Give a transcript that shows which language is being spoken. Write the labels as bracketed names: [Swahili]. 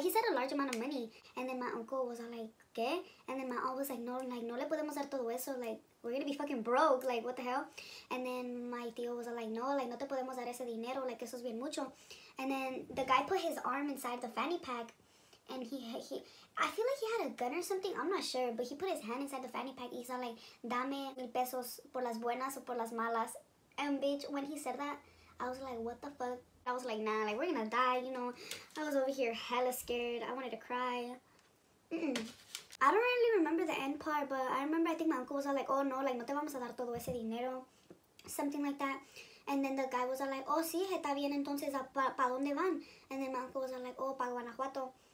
[English] Like, he said a large amount of money, and then my uncle was all like, ¿qué? And then my aunt was like, [Spanish] no le podemos dar todo eso, [English] like, we're gonna be fucking broke, like, what the hell? And then my [Spanish] tío [English] was all like, [Spanish] no te podemos dar ese dinero, like, eso es bien mucho. [English] And then the guy put his arm inside the fanny pack, and he I feel like he had a gun or something, I'm not sure, but he put his hand inside the fanny pack. He's all like, [Spanish] dame 1,000 pesos por las buenas o por las malas. [English] And bitch, when he said that, I was like, what the fuck? I was like, nah, like, we're gonna die, you know. I was over here hella scared. I wanted to cry. I don't really remember the end part, but I remember I think my uncle was all like, oh no, like, [Spanish] no te vamos a dar todo ese dinero. [English] Something like that. And then the guy was all like, [Spanish] oh sí, está bien, entonces, ¿pa dónde van? [English] And then my uncle was all like, oh, pa Guanajuato.